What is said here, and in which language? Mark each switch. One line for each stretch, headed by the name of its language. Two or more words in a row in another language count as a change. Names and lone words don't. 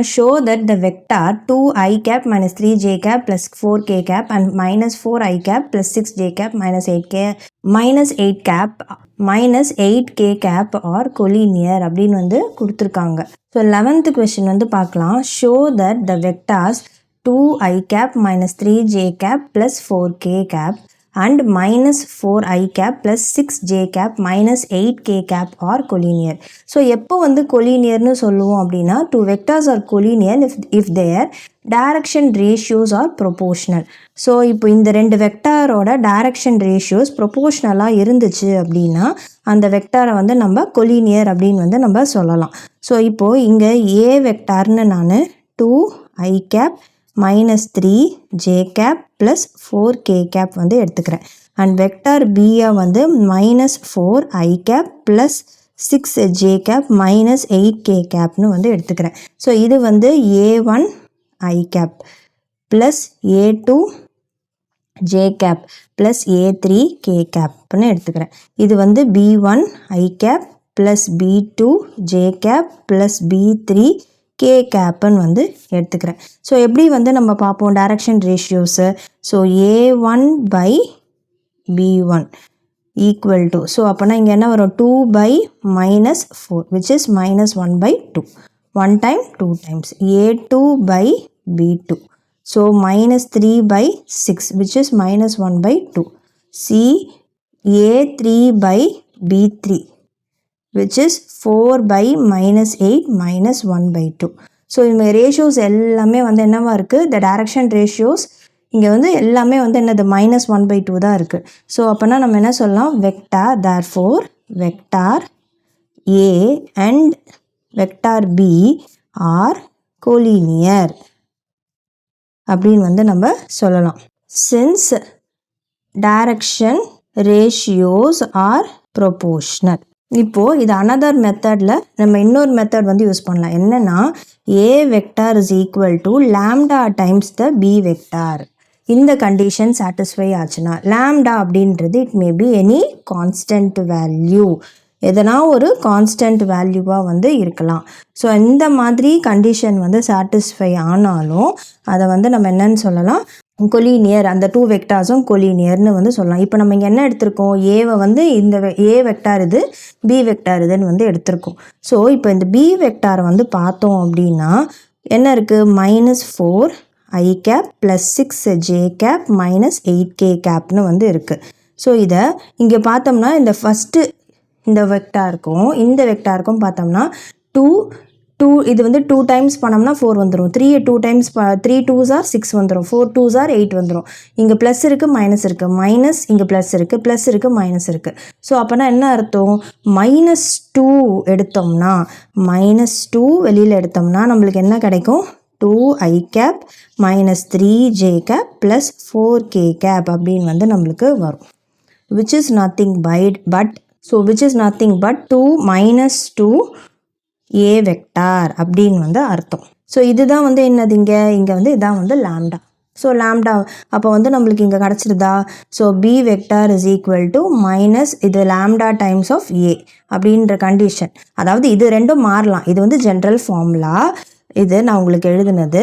English: show that the vector 2 i cap minus 3 j cap plus 4 k cap and minus 4 i cap plus 6 j cap minus 8 cap minus 8 k cap are collinear
Tamil: அப்படின்னு வந்து கொடுத்துருக்காங்க.
English: ஸோ 11th கொஷின்
Tamil: வந்து பார்க்கலாம்.
English: show that the vectors 2 i cap minus 3 j cap plus 4 k cap and minus 4 I cap plus 6 j cap minus 8 k cap are collinear.
Tamil: ஸோ எப்போ வந்து கொலினியர்னு சொல்லுவோம் அப்படின்னா
English: two vectors are collinear if their direction ratios are proportional.
Tamil: ஸோ இப்போ இந்த ரெண்டு வெக்டாரோட
English: direction ratios
Tamil: ப்ரொபோஷ்னலாக இருந்துச்சு அப்படின்னா அந்த வெக்டாரை வந்து நம்ம கொலினியர் அப்படின்னு வந்து நம்ம சொல்லலாம். ஸோ இப்போது இங்கே ஏ வெக்டார்னு நான்
English: 2 I cap minus 3 j cap plus 4 k cap
Tamil: வந்து எடுத்துக்கிறேன். அண்ட் வெக்டார் பியை வந்து
English: minus 4 I cap plus 6 j cap minus 8 k capனு
Tamil: வந்து எடுத்துக்கிறேன். ஸோ இது வந்து
English: a1 I cap plus a2 j cap plus a3 k capனு எடுத்துக்கிறேன்.
Tamil: இது வந்து
English: b1 I cap plus b2 j cap plus b3 k capன்னு
Tamil: வந்து எடுத்துக்கிறேன். ஸோ எப்படி வந்து நம்ம பார்ப்போம்
English: direction ratios. ஸோ a1 by b1 equal to,
Tamil: ஸோ அப்போனா இங்கே என்ன வரும்
English: 2 by minus 4 which is minus 1 by 2. 1 time 2 times a2 by b2. So minus 3 by 6 which is minus 1 by 2. C a3 by b3 which is 4 by minus 8 minus 1 by 2.
Tamil: ஸோ இந்த ரேஷியோஸ் எல்லாமே வந்து என்னவா இருக்குது, இந்த டைரக்ஷன் ரேஷியோஸ் இங்கே வந்து எல்லாமே வந்து என்னது
English: minus 1 by 2
Tamil: தான் இருக்குது. ஸோ அப்போனா நம்ம என்ன சொல்லலாம்,
English: vector therefore vector A and vector B are collinear
Tamil: அப்படின்னு வந்து நம்ம சொல்லலாம்.
English: Since direction ratios are proportional.
Tamil: இப்போது இது another மெத்தடில் நம்ம இன்னொரு மெத்தட் வந்து யூஸ் பண்ணலாம்.
English: என்னென்னா A vector is equal to lambda times the B vector.
Tamil: இந்த
English: condition satisfy
Tamil: ஆச்சுன்னா lambda அப்படின்றது
English: it may be any constant value,
Tamil: எதனா ஒரு கான்ஸ்டன்ட் வேல்யூவாக வந்து இருக்கலாம். ஸோ இந்த மாதிரி கண்டிஷன் வந்து சாட்டிஸ்ஃபை ஆனாலும் அதை வந்து நம்ம என்னன்னு சொல்லலாம், கொலினியர், அந்த
English: two vectors
Tamil: கொலினியர்னு வந்து சொல்லலாம். இப்போ நம்ம இங்கே என்ன எடுத்திருக்கோம், ஏவை வந்து இந்த ஏ வெக்டார் இது, பி வெக்டார் இதுன்னு வந்து எடுத்திருக்கோம். ஸோ இப்போ இந்த பி வெக்டாரை வந்து பார்த்தோம் அப்படின்னா என்ன இருக்குது,
English: minus 4 I cap plus 6 j cap minus 8 k capனு
Tamil: வந்து இருக்குது. ஸோ இதை இங்கே பார்த்தோம்னா இந்த ஃபஸ்ட்டு இந்த வெக்டாருக்கும் இந்த வெக்டாருக்கும் பார்த்தோம்னா 2 இது வந்து 2 டைம்ஸ் பண்ணோம்னா 4 வந்துடும். 3 2 டைம்ஸ் 3
English: 2s are 6
Tamil: வந்துடும். 4
English: 2s are 8
Tamil: வந்துடும். இங்கே ப்ளஸ் இருக்குது மைனஸ் இருக்குது, மைனஸ் இங்கே ப்ளஸ் இருக்குது, ப்ளஸ் இருக்குது மைனஸ் இருக்குது. ஸோ அப்போனா என்ன அர்த்தம், -2 எடுத்தோம்னா -2 வெளியில் எடுத்தோம்னா நம்மளுக்கு என்ன கிடைக்கும்,
English: 2 I cap minus 3 j cap plus 4 k cap
Tamil: அப்படின்னு வந்து நம்மளுக்கு வரும்.
English: which is nothing but 2 minus 2 a
Tamil: வெக்டார் அப்படின்னு வந்து அர்த்தம். ஸோ இதுதான் வந்து என்னது, இங்கே வந்து இதான் வந்து லாம்டா. ஸோ லாம்டா அப்போ வந்து நம்மளுக்கு இங்கே கிடச்சிருதா.
English: so B vector is equal to minus
Tamil: இது
English: lambda times of A
Tamil: அப்படின்ற கண்டிஷன். அதாவது இது ரெண்டும் மாறலாம், இது வந்து
English: general formula,
Tamil: இது நான் உங்களுக்கு எழுதுனது.